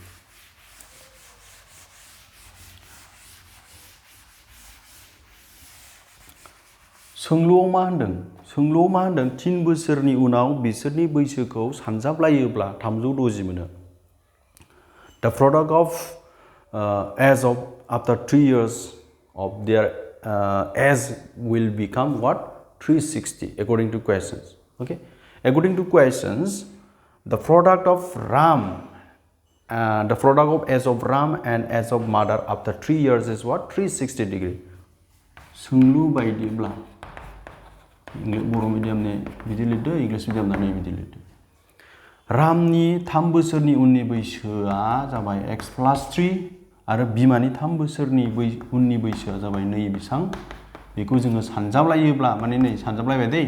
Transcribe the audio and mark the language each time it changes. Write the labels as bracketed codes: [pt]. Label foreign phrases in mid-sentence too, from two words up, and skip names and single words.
[brx] सोंलुआव मा होनदों 3 बोसोरनि उनाव बिसोरनि बैसोखौ सानजाबलायोब्ला 360 मोनो [en] the product of age of after 3 years of their age will become what 360 according to questions okay according to questions the product of age of Ram and age of mother after 3 years is what 360 degree [brx] सोंलु बायदिब्ला बर' मिडियामनि बिदि लिरदो इंलिश मिडियामना नै बिदि लिरदो रामनि 3 बोसोरनि उननि बैसोआ जाबाय x प्लास 3 आरो बिमानि 3 बोसोरनि उननि बैसोआ जाबाय नै बेसेबां बेखौ जोङो सानजाबलायोब्ला माने नै सानजाबलायबाय